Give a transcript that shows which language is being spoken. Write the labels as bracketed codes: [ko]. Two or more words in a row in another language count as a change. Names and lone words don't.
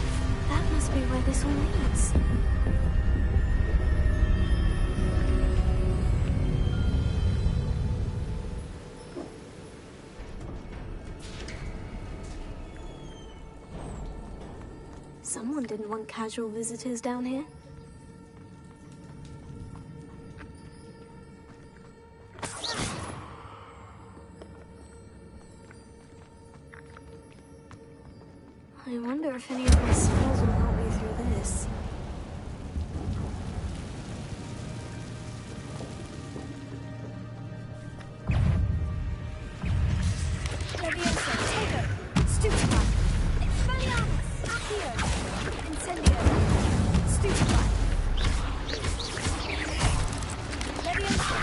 [en] That must be where this all leads. Someone didn't want casual visitors down here. I wonder if any of my spells will help me through this. Leviosa. Tego. Stupefy. Expelliarmus. Accio. Incendio. Stupefy. Leviosa.